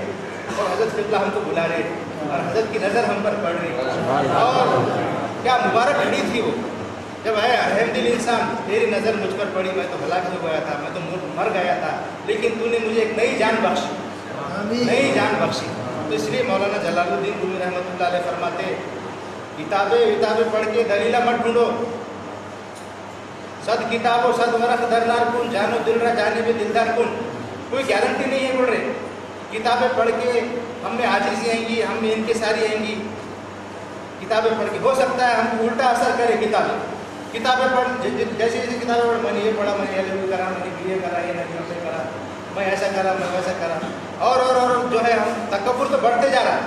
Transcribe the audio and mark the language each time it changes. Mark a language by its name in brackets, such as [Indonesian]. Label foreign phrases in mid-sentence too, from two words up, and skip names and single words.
[Urdu] اور حضرت قبلہ ہم کو بلا رہے اور حضرت کی نظر ہم پر پڑ رہی اور کیا مبارک گھڑی تھی وہ جب ہے رحم دل انسان تیری نظر مجھ پر پڑی. میں تو ہلاک ہو گیا تھا, میں تو مر گیا تھا, لیکن تو نے مجھے ایک نئی جان بخشی, نئی جان بخشی. تو اس لیے مولانا جلال الدین رومی رحمۃ اللہ علیہ فرماتے کتابیں پڑھ کے دلیلہ مت ڈھونڈو. [Persian] صد کتاب و صد ورق درنار کن جانو دل را جانے میں دلدار کن. [Urdu] کوئی گارنٹی نہیں ہے بول رہے. کتابیں پڑھ کے ہم میں عاجزی آئیں گی, ہم میں انکساری آئیں گی. کتابیں پڑھ کے ہو سکتا ہے ہم کو الٹا اثر کرے. کتابیں پڑھ جیسے کتابیں پڑھ میں نے یہ پڑھا, میں نے یہ کرا, میں نے بی اے کرا, یہ نہیں کرا, میں ایسا کرا, میں ویسا کرا, اور جو ہے ہم تکبر تو بڑھتے جا رہا.